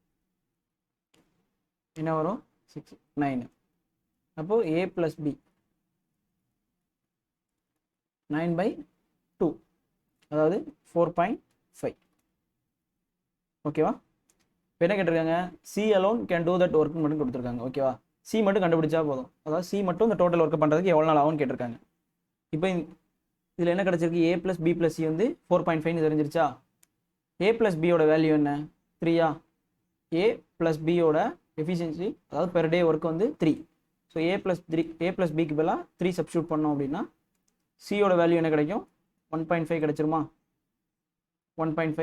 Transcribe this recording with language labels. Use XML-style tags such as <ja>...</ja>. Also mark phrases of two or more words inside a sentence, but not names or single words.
<ta>என்ன வரும்? 6, 9. அப்போ</ta> <en>A plus B</en> <ta>9/2, அதாவது 4.5. ஓகேவா? இப்போ என்ன கேட்டிருக்காங்க?</ta> <en>C alone can do that</en> <ta>ஒர்க் மட்டும் கொடுத்துருக்காங்க. ஓகேவா? C மட்டும் கண்டுபிடிச்சா போதும். அதாவது C மட்டும் இந்த</ta> <en>total work</en> <ta>பண்ணுறதுக்கு எவ்வளோ நாள் ஆகும்னு கேட்டிருக்காங்க. இப்போ இதில் என்ன கிடச்சிருக்கு?</ta> <en>A plus B plus C</en> <ta>வந்து 4.5 தெரிஞ்சிருச்சா?</ta> <en>A plus B</en> <ta>யோட வேல்யூ என்ன? 3.</ta> <en>A plus B</en> <ta>யோட எஃபிஷியன்சி, அதாவது</ta> <en>per day work</en> <ta>வந்து 3. ஸோ</ta> <en>A plus B</en> <ta>க்கு பதிலாக 3 சப்ஸ்டியூட் பண்ணோம் அப்படின்னா சியோட வேல்யூ என்ன கிடைக்கும்? 1.5 கிடைச்சிருமா? 1.5.</ta>